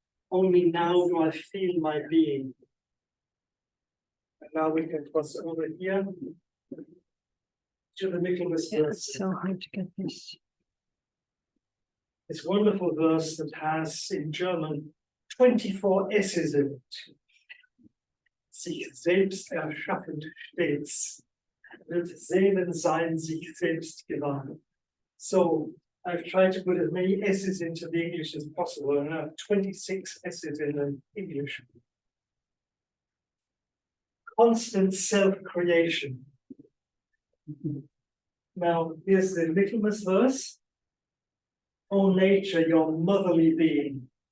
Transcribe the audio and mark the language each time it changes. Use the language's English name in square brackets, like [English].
[English] Only now do I feel my being. And now we can cross over here to the Michaelmas verse. It's so hard to get this. This wonderful verse that has in German 24 S's in it. [German] Sich selbst erschaffend stets, wird Seelensein sich selbst gewahr. [English] So I've tried to put as many S's into the English as possible, and I have 26 S's in the English. Constant self-creation. Now, here's the Michaelmas verse. O nature, your motherly being.